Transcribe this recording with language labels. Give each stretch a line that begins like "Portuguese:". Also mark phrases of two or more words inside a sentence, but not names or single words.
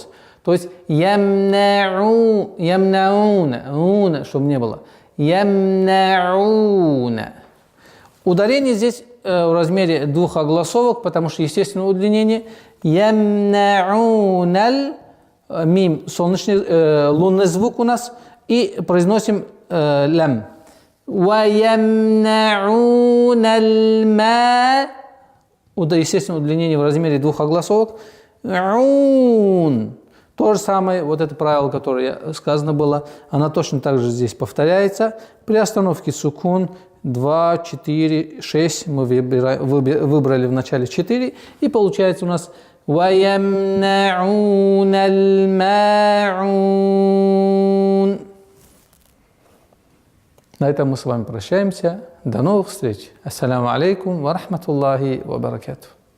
Russian: То есть ямнаун, чтобы не было. Ямнаун. Ударение здесь в размере 2 огласовок, потому что естественное удлинение. Ямнаунал. Мим, солнечный, лунный звук у нас. И произносим лям.
Arabic: وَيَمْنَعُونَ الْمَاءَ.
Russian: Естественно, удлинение в размере 2 огласовок. Ун. То же самое, вот это правило, которое сказано было, оно точно так же здесь повторяется. При остановке сукун 2, 4, 6, мы выбрали в начале 4, и получается у нас
Arabic: وَيَمْنَعُونَ الْمَاعُونَ.
Russian: На этом мы с вами прощаемся. До новых встреч.
Arabic: السلام عليكم ورحمة الله وبركاته.